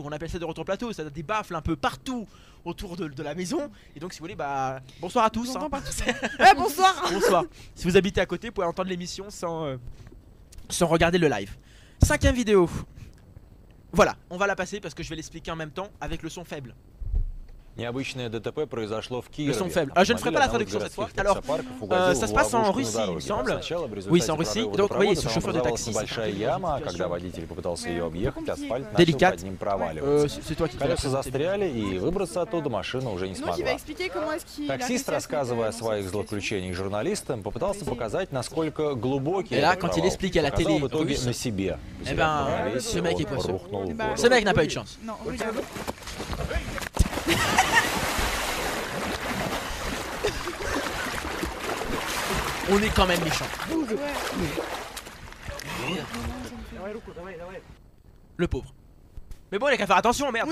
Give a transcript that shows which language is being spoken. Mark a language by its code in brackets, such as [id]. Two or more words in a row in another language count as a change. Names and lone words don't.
[fr] On appelle ça des retours plateaux, ça a des baffles un peu partout autour de la maison. Et donc, si vous voulez, bah bonsoir à tous. Hein. Ouais, bonsoir. Bonsoir. Si vous habitez à côté, vous pouvez entendre l'émission sans regarder le live. 5ème vidéo. Voilà, on va la passer parce que je vais l'expliquer en même temps avec le son faible. [ru] Необычное ДТП произошло в Киеве. [fr] Le son faible. Je ne ferai pas la traduction cette fois. Alors, ça se passe en Russie, il me semble. Oui, c'est en Russie. Donc, vous voyez, ce chauffeur de taxi. [ru] Большая яма, когда водитель попытался ее объехать, асфальт начал [fr] Délicate. [ru] под ним проваливаться. [fr] C'est toi qui [ru] Колеса застряли, и выбраться оттуда машина уже не [fr] Donc il va [ru] смогла. [fr] expliquer comment est-ce qu'il a [ru] Таксист, [fr] réussi à se [ru] рассказывая о [fr] mettre [ru] своих [fr] dans cette [ru] злоключениях журналистам, попытался показать, насколько глубокий [fr] Et là, [ru] этот [fr] quand il [ru] провал. [fr] explique à la [ru] Показал [fr] télé [ru] в итоге [fr] russe, [ru] на себе. [fr] eh ben, [ru] Весь [fr] ce mec [ru] он [fr] est poisseux. [ru] рухнул в [fr] Bah, [ru] воду. [fr] Ce mec n'a pas eu de chance. Non, regarde. On est quand même méchant. Le pauvre. Mais bon, il a qu'à faire attention, merde.